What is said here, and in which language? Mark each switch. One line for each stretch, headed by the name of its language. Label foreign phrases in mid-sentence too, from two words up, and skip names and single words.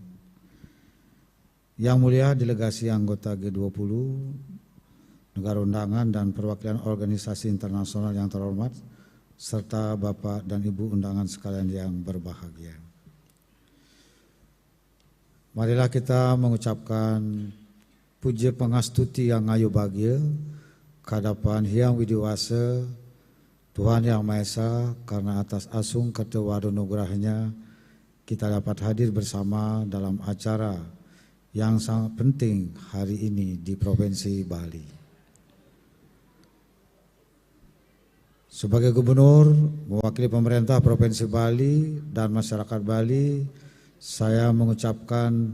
Indonesian: Yang mulia delegasi anggota G20, negara undangan dan perwakilan organisasi internasional yang terhormat, serta Bapak dan Ibu undangan sekalian yang berbahagia. Marilah kita mengucapkan puji pangastuti yang ngayu bahagia kehadapan Hyang Widiwasa, Tuhan Yang Maha Esa, karena atas
Balinese: asung ketewaru nugerahnya
Indonesian: kita dapat hadir bersama dalam acara yang sangat penting hari ini di Provinsi Bali. Sebagai Gubernur mewakili pemerintah Provinsi Bali dan masyarakat Bali, saya mengucapkan